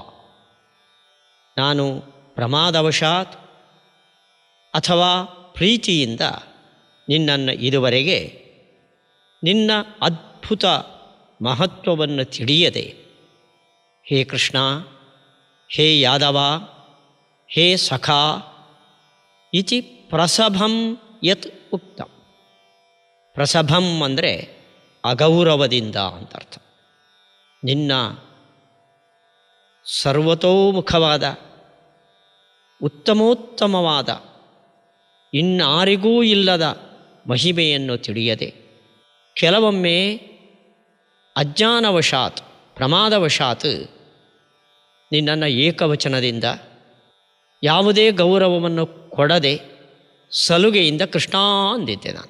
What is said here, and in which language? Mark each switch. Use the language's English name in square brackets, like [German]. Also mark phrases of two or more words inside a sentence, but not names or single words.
[Kannada] ನಾನು ಪ್ರಮಾದವಶಾತ್ ಅಥವಾ ಪ್ರೀತಿಯಿಂದ ನಿನ್ನನ್ನು ಇದುವರೆಗೆ ನಿನ್ನ ಅದ್ಭುತ ಮಹತ್ವವನ್ನು ತಿಳಿಯದೆ, [Sanskrit] ಹೇ ಕೃಷ್ಣ ಹೇ ಯಾದವ ಹೇ ಸಖಾ ಇತಿ ಪ್ರಸಭಂ ಯತ್ ಉಕ್ತಂ. [Kannada] ಪ್ರಸಭಂ ಅಂದರೆ ಅಗೌರವದಿಂದ ಅಂತ ಅರ್ಥ. ನಿನ್ನ ಸರ್ವತೋಮುಖವಾದ ಉತ್ತಮೋತ್ತಮವಾದ ಇನ್ನಾರಿಗೂ ಇಲ್ಲದ ಮಹಿಮೆಯನ್ನು ತಿಳಿಯದೆ, ಕೆಲವೊಮ್ಮೆ ಅಜ್ಞಾನವಶಾತ್ ಪ್ರಮಾದವಶಾತ್ ನಿನ್ನನ್ನು ಏಕವಚನದಿಂದ ಯಾವುದೇ ಗೌರವವನ್ನು ಕೊಡದೆ ಸಲುಗೆಯಿಂದ ಕೃಷ್ಣ ಅಂದಿದ್ದೆ ನಾನು.